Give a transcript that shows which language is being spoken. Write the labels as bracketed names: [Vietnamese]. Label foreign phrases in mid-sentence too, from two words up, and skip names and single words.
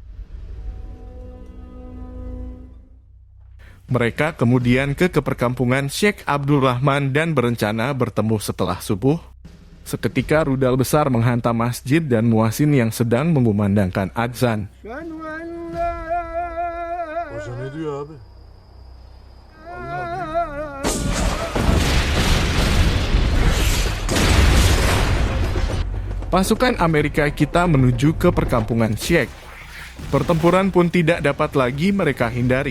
[Indonesian] Mereka kemudian ke perkampungan Sheikh Abdurrahman dan berencana bertemu setelah subuh. Seketika rudal besar menghantam masjid dan muazzin yang sedang mengumandangkan azan. [Turkish] Hoca ne diyor abi? [Indonesian] Pasukan Amerika kita menuju ke perkampungan Sheikh. Pertempuran pun tidak dapat lagi mereka hindari.